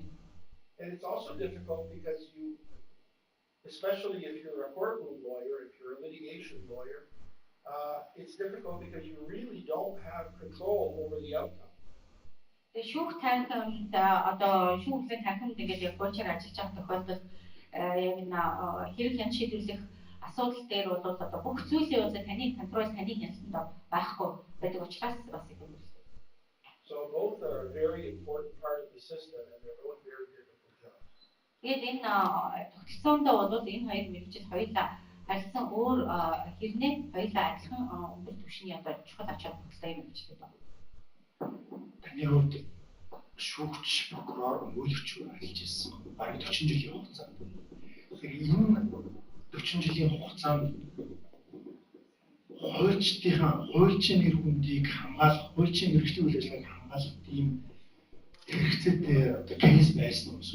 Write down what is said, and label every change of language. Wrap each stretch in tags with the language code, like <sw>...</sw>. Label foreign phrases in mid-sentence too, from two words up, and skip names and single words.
<en>And it's also difficult because especially if you're a courtroom lawyer, if you're a litigation lawyer, it's difficult because you really don't have control over the outcome.</en> <mn>Тэгээд шүүх танхимд одоо шүүхлийн танхимд ингээд яг боочор ажиллаж байгаа тохиолдолд яг энэ хэрэг хян шийдвэрлэх асуудал дээр бол одоо бүх зүйлийн үзэл таны контрол таны хяналтанд байхгүй байдаг учраас бас юм байна.</mn> <en>So both are a very important part of the system and they're both very difficult jobs.</en> <mn>Тэгээд энэ тогтолцоонд бол энэ хоёр мэргэжил хоёулаа харьцан өөр хэрнээ хоёулаа адилхан өндөр түвшний одоо чухал ач холбогдолтой юм гэж байна. Таны хувьд шүүгч, прокурор, өмгөөлөгч ажиллаж ирсэн. Бараг 40 жилийн хугацаанд. Тэгэхээр энэ 40 жилийн хугацаанд хуульчийн нэр хүндийг хамгаалах, хуульчийн мэргэжлийн үйл ажиллагааг хамгаалах тийм хэрэгцээтэй одоо кейс байсан уу?</mn>